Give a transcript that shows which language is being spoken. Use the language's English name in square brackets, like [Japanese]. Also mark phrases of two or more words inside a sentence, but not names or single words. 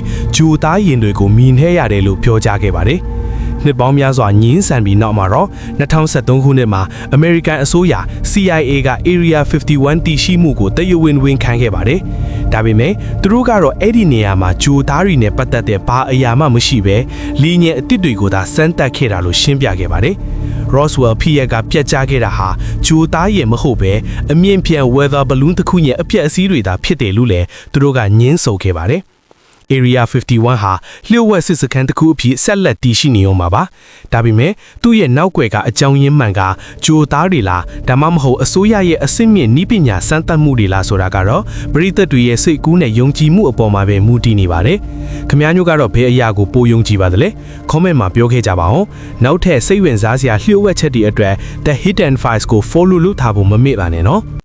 [Burmese] ဂျိုသားရင်တွေကိုမြင်ခဲ့ရတယ်လို့ပြောကြားခဲ့ပါတယ်။နှစ်ပေါင်းများစွာညှင်းဆန်ပြီးနောက်မှာတော့2013ခုနှစ်မှာ American အစိုးရ CIA က Area 51တည်ရှိမှုကိုတရားဝင်ခံခဲ့ပါတယ်။ဒါပေမဲ့သူတို့ကတော့အဲ့ ဒီနေရာမှာဂျိုသားတွေနဲ့ပတ်သက်တဲ့ဘာအရာမှမရှိဘဲလီညံအစ်စ်တွေကိုသာစမ်းသပ်ခဲ့တာလို့ရှင်းပြခဲ့ပါတယ်။ Roswell ဖြစ်ရကပြတ်ကျခဲ့တာဟာဂျိုသား ရဲ့မဟုတ်ပဲအမြင့်ပြန် [English] weather balloon [Burmese] တစ်ခုရဲ့အပျက်အစီးတွေသာဖြစ်တယ်လို့လည်းသူတို့ကညင်းဆိုခဲ့ပါတယ်။ Area 51 ဟာလျှို့ဝှက်စစ်စခန်းတစ်ခုအဖြစ်ဆက်လက်တည်ရှိနေအောင်ပါ။ဒါပေမဲ့သူ့ရဲ့နောက်ွယ်ကအကြောင်းရင်းမှန်ကဂျိုသားတွေလားဒါမှမဟုတ်အစိုးရရဲ့အစစ်မြင့်နည်းပညာစမ်းသပ်မှုတွေလားဆိုတာကတော့ပရိသတ်တွေရဲ့စိတ်ကူးနဲ့ယုံကြည်မှုအပေါ်မှာပဲမူတည်နေပါတယ်။ခင်ဗျားတို့ကတော့ဘယ်အရာကိုပိုယုံကြည်ပါသလဲ။ comment မှာပြောခဲ့ကြပါဦး။နောက်ထပ်စိတ်ဝင်စားစရာလျှို့ဝှက်ချက်တွေအတွက် The Hidden Files ကို follow လုပ်ထားဖို့မမေ့ပါနဲ့နော်။